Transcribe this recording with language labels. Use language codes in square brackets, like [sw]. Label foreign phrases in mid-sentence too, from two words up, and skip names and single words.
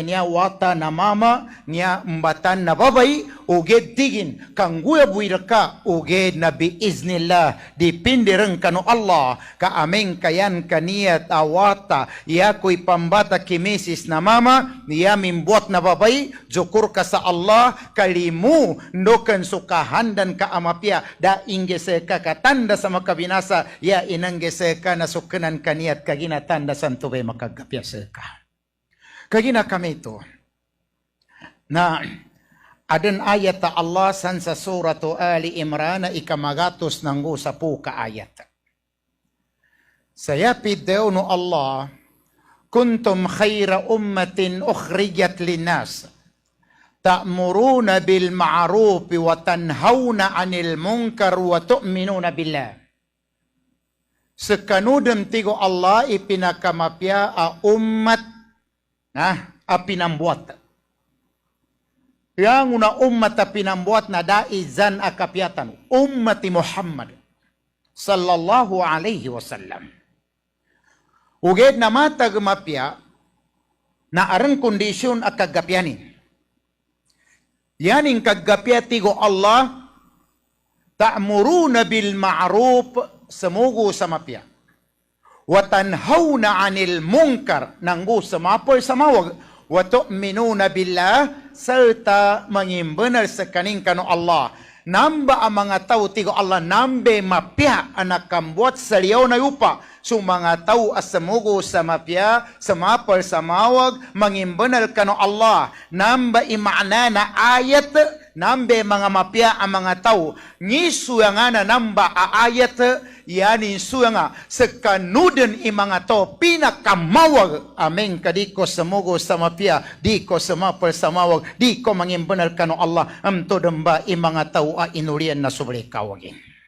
[mdh] niya wata na mama niya mbatan na babay uged tigin kang guya ka uged na biiznillah dipindireng kano Allah ka ameng kayan kaniyat awata ya ko'y pambata kimisis na mama niya mimbuat na babay jukur ka sa Allah kalimu ndokan sukahandan ka amapya da inggese ka katanda sa makabinasa ya inanggese ka na sukanan kaniyat kaginatanda sa tubay makagapya sa ka. Kagina kami ito na adan ayat ta Allah san sa suratu Ali Imran na ikamagatos ng usapu ka ayat. Sayapid daw no Allah, [ar] كنتم خير أمة أخرجت للناس تأمرون بالمعروف وتنهون عن المنكر وتؤمنون بالله. [mdh] Sekanudem tigo Allah ipinakamapya a ummat a pinambuat. Yang una ummat a pinambuat na daizan akapiatan. [ar] أمة محمد صلى الله عليه وسلم. [mdh] Uged na matag mapya na arang kondisyon a kagapyanin. Yaning kagapya tigo Allah [ar] تأمرون بالمعروف [mdh] semugu sa mapya. [ar] وتنهون عن المنكر [mdh] nanggu samapoy samawag [ar] وتؤمنون بالله [mdh] serta mangimbenar sekaning kanu Allah. Namba ang mga tao tigo Allah nambe mapya anak kambuat saliyaw na yupa. So mga tao asamugo sa mapya samapal samawag mangimbenar kanu Allah. Namba imana na ayat nambe mga mapya ang mga tao. Ngisu yang ana namba ayat yani suanga sekanuden imanga to pinakamawag ameng kadiko semogo sama pia diko semapal samawag diko mangimbenar kanu Allah amto demba imanga tau a inulian na sobre kawagin